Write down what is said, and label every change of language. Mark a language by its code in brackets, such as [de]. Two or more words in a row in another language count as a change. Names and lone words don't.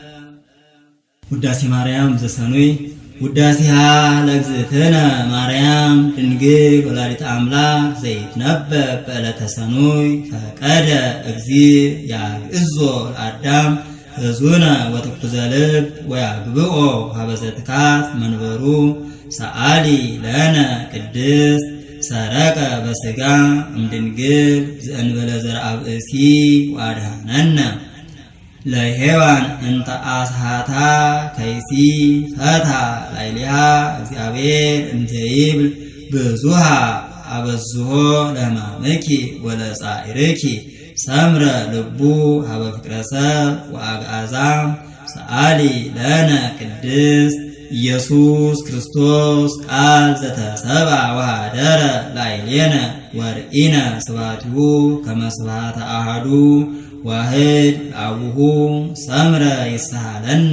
[gez] ውዳሴ ማርያም ዘሰኑይ። ውዳሴሃ ለእግዝእትነ ማርያም ድንግል ወላዲተ አምላክ ዘይትነበብ በዕለተ ሰኑይ ፈቀደ እግዚእ ያግዕዞ ለአዳም ሕዙነ ወትኩዘ ልብ ወያግብኦ ሀበ ዘትካት መንበሩ ሰአሊ ለነ ቅድስት ሰረቀ በሥጋ እምድንግል ዘእንበለ ዘርአ ብእሲ ወአድኀነነ ለሔዋን እንተ አስሃታ ከይሲ ፈታ ላዕሌሃ እግዚአብሔር እንተ ይብል ብዙሃ አበዝሖ ለሕማምኪ ወለጻዕርኪ ሰምረ ልቡ ሀበ ፍቅረ ሰብ ወአግዓዛ ሰአሊ ለነ ቅድስት ኢየሱስ ክርስቶስ ቃል ዘተሰብአ ወኀደረ ላዕሌነ ወርኢነ ስብሐቲሁ ከመ ስብሐተ አሐዱ ዋህድ አቡሁ ሰምረ ይስሐለነ